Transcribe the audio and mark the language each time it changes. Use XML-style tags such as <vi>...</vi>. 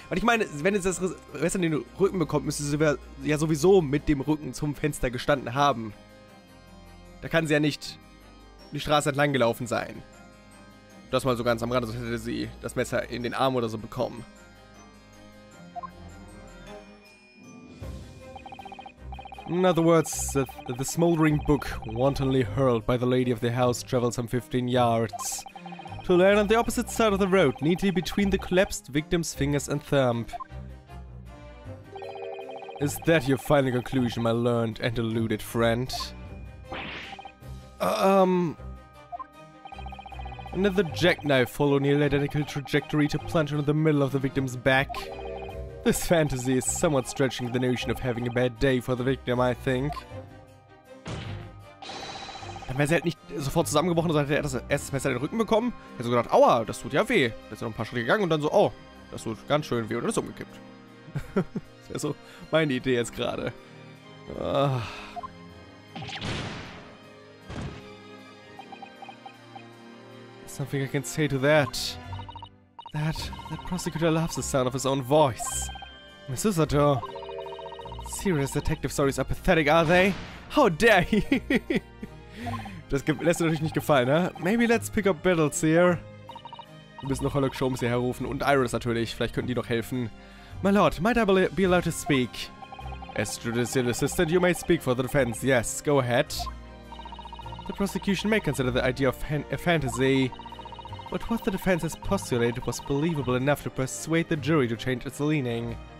<de>Weil ich meine, wenn es das Messer in den Rücken bekommt, müsste sie ja sowieso mit dem Rücken zum Fenster gestanden haben. Da kann sie ja nicht die Straße entlang gelaufen sein. Das mal so ganz am Rande, sonst hätte sie das Messer in den Arm oder so bekommen.</de> <en>In other words, the smoldering book, wantonly hurled by the lady of the house, traveled some 15 yards to land on the opposite side of the road, neatly between the collapsed victim's fingers and thumb. Is that your final conclusion, my learned and deluded friend? Another jackknife followed nearly identical trajectory to plunge into the middle of the victim's back. This fantasy is somewhat stretching the notion of having a bad day for the victim, I think.</en> <de>Dann wäre sie halt nicht sofort zusammengebrochen, sondern hätte er das erste Messer in den Rücken bekommen. Hätte so gedacht, aua, das tut ja weh. Dann ist er noch ein paar Schritte gegangen und dann so, oh, das tut ganz schön weh und dann ist umgekippt. Das wäre so meine Idee jetzt gerade.</de> <en>Something I can say to that. That prosecutor loves the sound of his own voice. Miss Usato. Serious detective stories are pathetic, are they? How dare he?</en> <de>Das lässt dir natürlich nicht gefallen, ne?</de> <en>Maybe let's pick up battles here.</en> <de>Wir müssen noch Hollow Sholmes hier herrufen und Iris natürlich. Vielleicht könnten die noch helfen.</de> <en>My lord, might I be allowed to speak? As judicial assistant, you may speak for the defense. Yes, go ahead. The prosecution may consider the idea of a fantasy, but what the defense has postulated was believable enough to persuade the jury to change its leaning.</en>